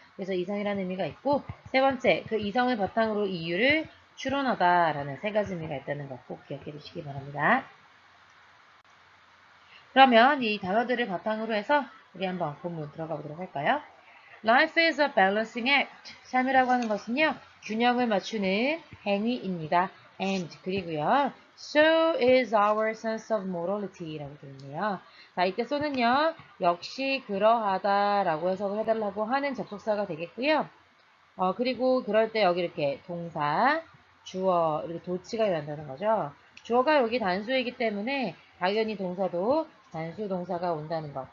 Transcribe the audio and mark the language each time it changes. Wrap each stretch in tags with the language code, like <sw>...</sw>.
<ko>그래서 이성이라는 의미가 있고 세 번째 그 이성을 바탕으로 이유를 추론하다 라는 세 가지 의미가 있다는 거 꼭 기억해 두시기 바랍니다. 그러면 이 단어들을 바탕으로 해서 우리 한번 본문 들어가 보도록 할까요?</ko> <en>Life is a balancing act.</en> <ko>삶이라고 하는 것은요, 균형을 맞추는 행위입니다.</ko> <en>And,</en> <ko>그리고요,</ko> <en>so is our sense of morality</en> <ko>라고 되어 있네요. 자, 이때 so는요, 역시 그러하다 라고 해석을 해달라고 하는 접속사가 되겠고요. 그리고 그럴 때 여기 이렇게 동사, 주어, 이렇게 도치가 일어난다는 거죠. 주어가 여기 단수이기 때문에 당연히 동사도 단수 동사가 온다는 것.</ko>